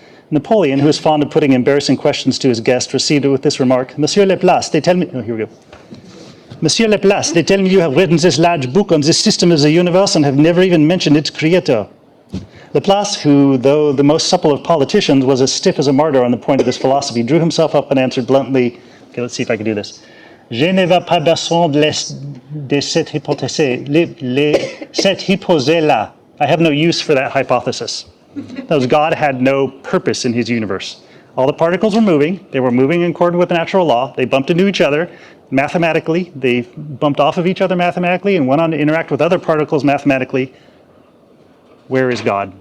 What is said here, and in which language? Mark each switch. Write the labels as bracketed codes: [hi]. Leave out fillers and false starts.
[en] Napoleon, who was fond of putting embarrassing questions to his guest, received it with this remark, Monsieur Laplace, they tell me, oh, here we go. Monsieur Laplace, they tell me you have written this large book on the system of the universe and have never even mentioned its creator. Laplace, who, though the most supple of politicians, was as stiff as a martyr on the point of his philosophy, drew himself up and answered bluntly, okay, let's see if I can do this. [fr] Je ne vais pas besoin de cette hypothèse, cette hypothèse-là. [en] I have no use for that hypothesis. Because God had no purpose in his universe. All the particles were moving. They were moving in accordance with natural law. They bumped into each other mathematically. They bumped off of each other mathematically and went on to interact with other particles mathematically. Where is God?